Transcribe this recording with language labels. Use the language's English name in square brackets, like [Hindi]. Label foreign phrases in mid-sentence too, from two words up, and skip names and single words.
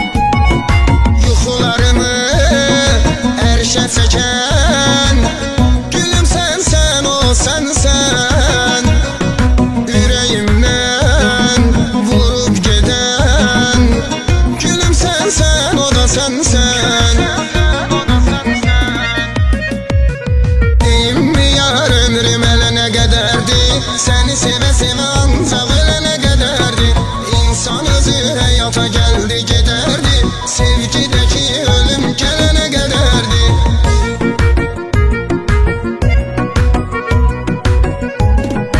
[Azerbaijani] Yuxularımı erşə çəkən gülüm sənsən, o sənsən. Ürəyimdən vurub gedən gülüm sənsən, o da sənsən. [Turkish] Deyim mi yar ömrüm elene kadardı. Seni seve seve ancak ölene kadardı. İnsan özü hayata geldi giderdi. Sevgideki ölüm gelene kadardı.